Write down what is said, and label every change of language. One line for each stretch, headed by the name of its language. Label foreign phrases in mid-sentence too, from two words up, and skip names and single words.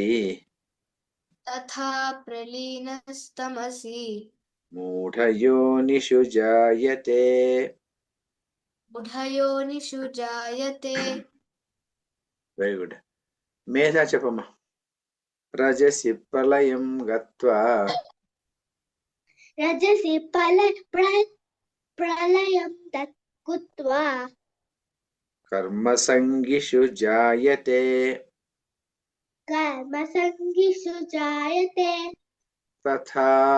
Sanskrit: तथा प्रलीनस्तमसि मूढयोनिषु जायते. मूढयोनिषु जायते.
English: very good.
Telugu: మేధా చెప్పమ్మా.
Sanskrit: रजसि प्रलयं गत्वा रजसि प्रलयं तत्कुत्वा कर्मसङ्गिषु जायते कर्मसङ्गिषु जायते तथा